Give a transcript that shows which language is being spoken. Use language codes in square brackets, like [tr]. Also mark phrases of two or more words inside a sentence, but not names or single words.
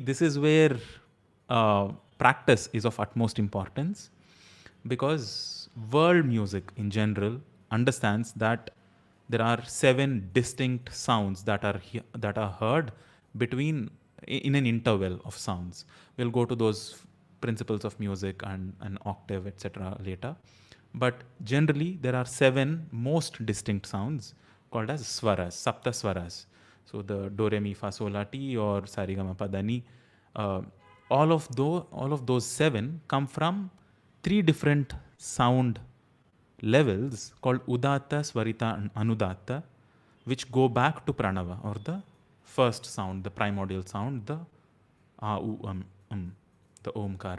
[en] This is where practice is of utmost importance, because world music in general understands that there are seven distinct sounds that are heard between in an interval of sounds. We'll go to those principles of music and an octave, etc. later. But generally, there are seven most distinct sounds called as swaras, [sa] sapta swaras. [en] So the do re mi fa sol la ti or sa re ga ma pa da ni. All of those seven come from three different sound levels called udatta, swarita, and anudatta, which go back to pranava, or the first sound, the primordial sound, the a u the omkara.